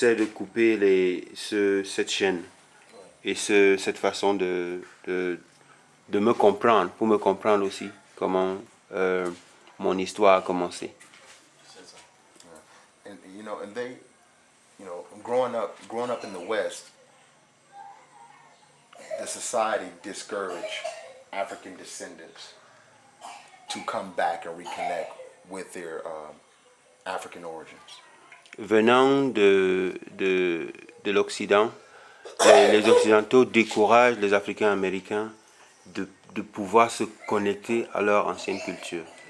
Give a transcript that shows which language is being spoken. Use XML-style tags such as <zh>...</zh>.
<fr>C'est de couper cette chaîne et cette façon de me comprendre, pour me comprendre aussi comment mon histoire a commencé.</fr> <en>And and they, growing up in the West, the society discouraged African descendants to come back and reconnect with their African origins.</en> <fr>Venant de l'Occident, les Occidentaux découragent les Africains américains de pouvoir se connecter à leur ancienne culture.</fr>